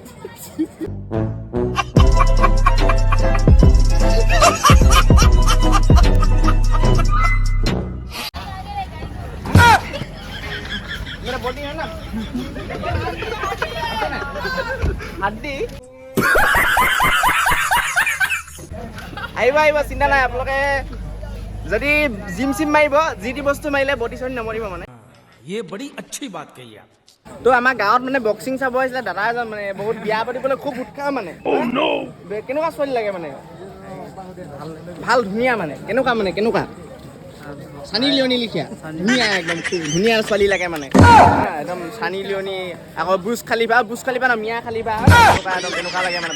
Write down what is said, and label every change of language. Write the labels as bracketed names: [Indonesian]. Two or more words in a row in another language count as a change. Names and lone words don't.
[Hindi] मेरा बॉडी है ना हड्डी। [Assamese] আহিব চিন্তা নাই আপোনালোকে। যদি জিম মাৰিব, যি টি বস্তু মাৰিলে বডি চডি নমৰিব মানে। [Hindi] ये बड़ी अच्छी बात कही आप। [Assamese] তো আমাৰ গাঁৱত মানে বক্সিং চাব আহিছিলে দাদা এজন, মানে বহুত বিয়া পাতিবলৈ খুব উৎসাহ মানে। কেনেকুৱা ছোৱালী লাগে মানে? ভাল ধুনীয়া মানে। কেনেকুৱা সানি লিঅ'নি লিখিয়া ধুনীয়া, একদম ধুনীয়া ছোৱালী লাগে মানে। একদম সানি লিঅ'নি, আকৌ বুজ খালিফা না, মিয়া খালিফা, একদম তেনেকুৱা লাগে মানে।